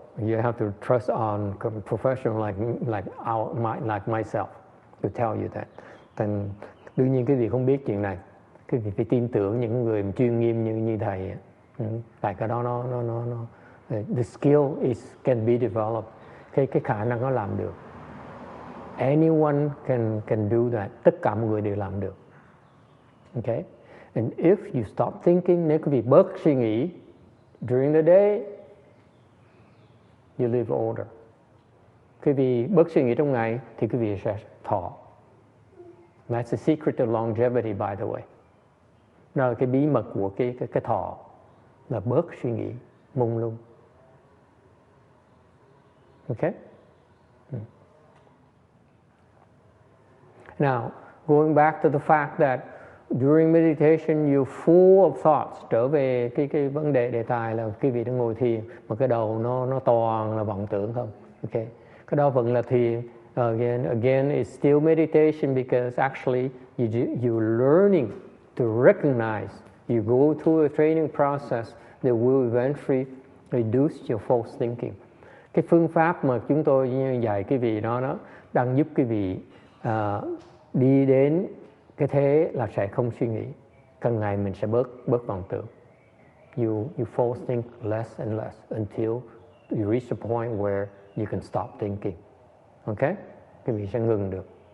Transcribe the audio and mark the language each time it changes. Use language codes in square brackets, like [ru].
[en] You have to trust on a professional like myself to tell you that. [vi] Thành đương nhiên cái gì không biết chuyện này, cái gì phải tin tưởng những người chuyên nghiêm như thầy. Tại cái đó nó [en] the skill can be developed. [vi] cái khả năng nó làm được. [en] Anyone can do that. [vi] Tất cả mọi người đều làm được. [en] Okay? And if you stop thinking, [vi] nếu quý vị bớt suy nghĩ [en] during the day, you live older. [vi] Quý vị bớt suy nghĩ trong ngày thì quý vị sẽ thọ. [en] That's the secret of longevity, by the way. [vi] Đó là cái bí mật của cái thọ, là bớt suy nghĩ mông lung. [en] Okay? Now, going back to the fact that during meditation you're full of thoughts. [vi] Trở về cái vấn đề đề tài là quý vị đang ngồi thiền mà cái đầu nó toàn là vọng tưởng không. Okay. Cái đó vẫn là thiền. [en] Again, it's still meditation because actually you're learning to recognize. You go through a training process that will eventually reduce your false thinking. [vi] Cái phương pháp mà chúng tôi dạy quý vị đó đang giúp quý vị đi đến cái thế là sẽ không suy nghĩ. Càng ngày mình sẽ bớt vọng tưởng. [en] You false think less and less until you reach a point where you can stop thinking. Okay? [vi] Quý vị sẽ ngừng được.